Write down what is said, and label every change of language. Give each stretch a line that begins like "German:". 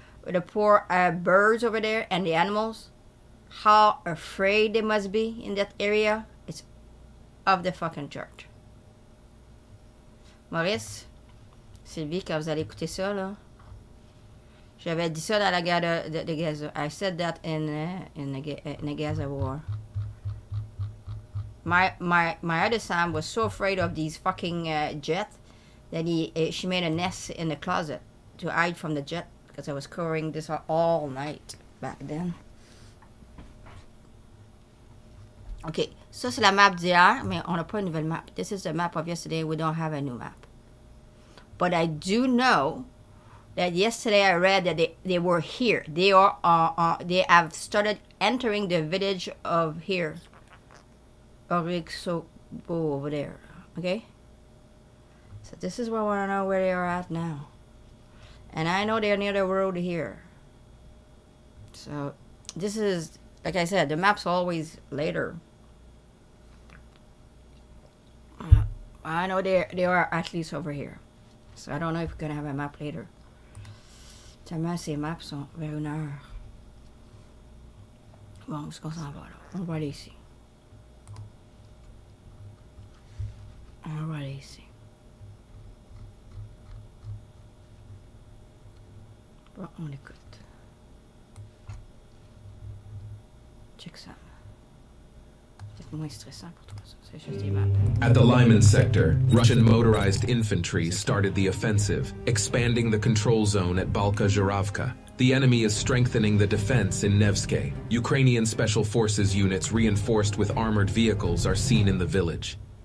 English: The poor birds over there and the animals. How afraid they must be in that area. It's of the fucking church.
French: Maurice, Sylvie, quand vous allez écouter ça, là, j'avais dit ça dans la guerre de Gaza.
English: I said that in the Gaza war. My other son was so afraid of these fucking jets that she made a nest in the closet to hide from the jet because I was covering this all night back then.
French: Okay, ça c'est la map d'hier, mais on n'a pas une nouvelle map.
English: This is the map of yesterday. We don't have a new map. But I do know that yesterday I read that they were here. They have started entering the village of here. Orixobo over there. Okay? So this is where I want to know where they are at now. And I know they're near the road here. So this is, like I said, the map's always later. I know they are at least over here. So I don't know if we're going to have a map later.
French: Tellement ces maps sont vers 1 heure. Bon, où est-ce qu'on s'en va là? On va aller ici. On va aller ici. Bon, on écoute. Check ça. C'est moins stressant pour toi, ça. C'est juste des maps.
English: At the Lyman sector, Russian motorized infantry started the offensive, expanding the control zone at Balka Zhuravka. The enemy is strengthening the defense in Nevsky. Ukrainian Special Forces units reinforced with armored vehicles are seen in the village.